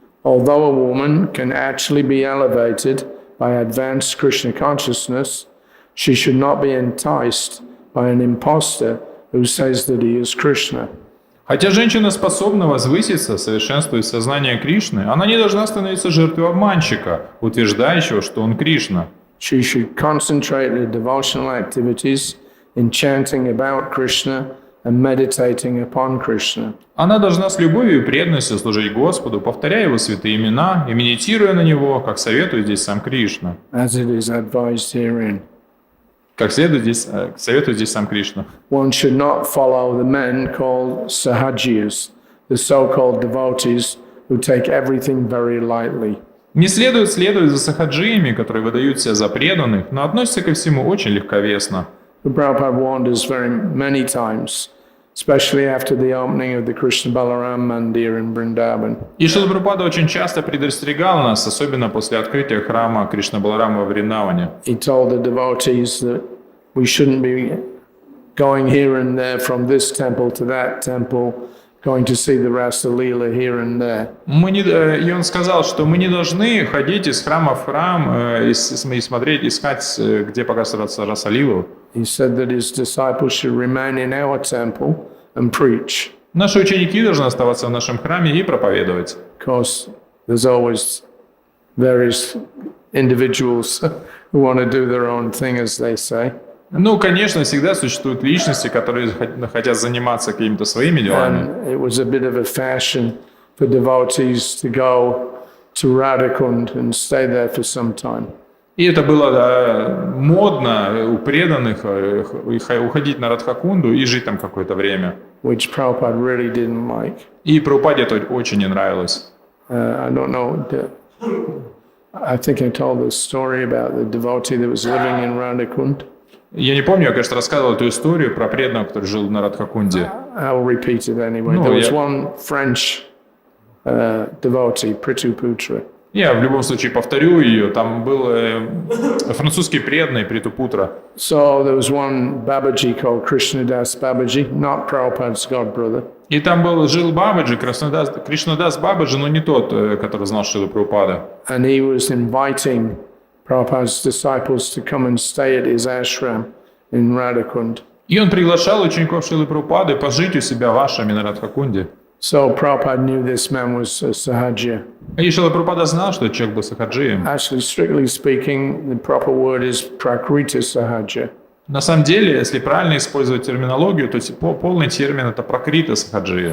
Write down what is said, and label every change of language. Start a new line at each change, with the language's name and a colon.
English: Although a woman can actually be elevated by advanced Krishna consciousness, she should not be enticed by an impostor who says that he is Krishna.
Russian: Хотя женщина способна возвыситься, совершенствуя сознание Кришны, она не должна становиться жертвой обманщика, утверждающего, что он Кришна.
English: She should concentrate her devotional activities in chanting about Krishna and meditating upon Krishna.
Russian: Она должна с любовью и преданностью служить Господу, повторяя Его святые имена и медитируя на Него, как советует здесь сам Кришна.
English: As it is advised herein.
Russian: Как советует здесь сам Кришна.
English: One should not follow the men called sahajiyas, the so-called devotees who take everything very lightly.
Russian: Не следует следовать за сахаджиями, которые выдают себя за преданных, но относятся ко всему очень легковесно.
English: The Prabhupada warned us very many times, especially after the opening of the Krishna Balaram Mandir in Vrindavan.
Russian: И Шрила Прабхупада очень часто предостерегал нас, особенно после открытия храма Кришна Баларама во Вриндаване.
English: He told the devotees that we shouldn't be going here and there from this temple to that temple going to see the Rasa Leela here and there.
Russian: И он сказал, что мы не должны ходить из храма в храм и смотреть, искать, где показывается Расалилу.
English: He said that his disciples should remain in our temple and preach.
Russian: Наши ученики должны оставаться в нашем храме и проповедовать.
English: Of course, there's always various individuals who want to do their own thing, as they say.
Russian: Ну, конечно, всегда существуют личности, которые хотят заниматься какими-то своими делами.
English: And it was a bit of a fashion for devotees to go to Radhakund and stay there for some time.
Russian: И это было модно у преданных уходить на Радхакунду и жить там какое-то время.
English: Which Prabhupada really didn't like.
Russian: И Прабхупаде это очень не нравилось.
English: I don't know. I think I told the story about the devotee that was living in Radhakund.
Russian: Я не помню, я, конечно, рассказывал эту историю про преданного, который жил на Радхакунде.
English: I'll repeat it anyway. There was one French devotee, Prithuputra.
Russian: Я в любом случае повторю ее. Там был французский преданный Притупутра.
English: So there was one Babaji called Krishnadas Babaji, not Prabhupada's god brother.
Russian: И там жил Бабаджи, Кришнадас Бабаджи, но не тот, который знал Шрилу Прабхупада.
English: And he was inviting Prabhupada's disciples to come and stay at his ashram in Radhakund.
Russian: И он приглашал учеников Шрилы Прабхупады пожить у себя в ашраме на Радхакунде.
English: So Prabhupada knew this man was a Sahaja.
Russian: И Шрила Прабхупада знал, что человек был сахаджием.
English: Actually, strictly speaking, the proper word is Prakrita Sahaja.
Russian: На самом деле, если правильно использовать терминологию, то полный термин это пракрита сахаджия.